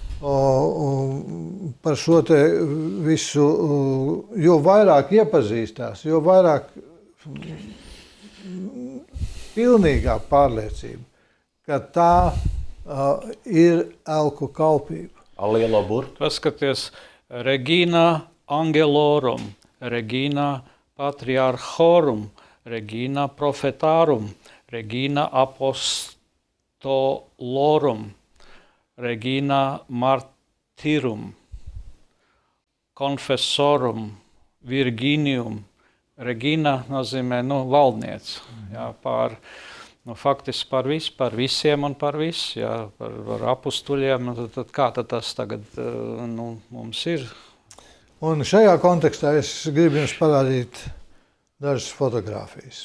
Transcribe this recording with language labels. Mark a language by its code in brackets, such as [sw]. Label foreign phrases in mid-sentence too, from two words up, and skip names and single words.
[lv] par šo te visu, jo vairāk iepazīstās, jo vairāk pilnīgā pārliecība, ka tā ir elku kalpība. Lielo burtu. Paskaties, [la] Regina Angelorum, Regina Patriarchorum, Regina Prophetarum, Regina Apostolorum, Regina Martyrum. confessorum Virginium Regina [lv] nozīmē, valdniece. Jā, faktiski par visiem un par visu, jā, par apustuļiem. Tad kā tas tagad mums ir? Un šajā kontekstā es gribu jums parādīt dažas fotogrāfijas.